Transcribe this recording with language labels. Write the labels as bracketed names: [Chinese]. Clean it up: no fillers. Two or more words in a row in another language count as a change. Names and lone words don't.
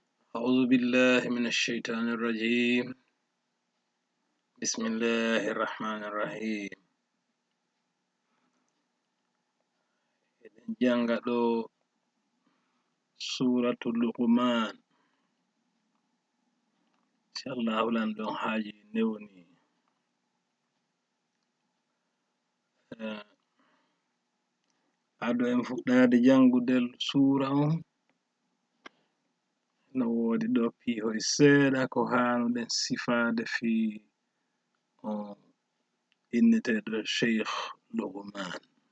[Arabic] أعوذ بالله من الشيطان الرجيم. بسم الله الرحمن الرحيم. [Fula] Janga ɗo suratul Luqman. Inshallah lan ɗon haji newni ado en fuɗɗade jangudel sura on no wodi ɗo pihoy seeɗa ko hanuɗen sifade fi on inneteɗo Sheikh Luqman.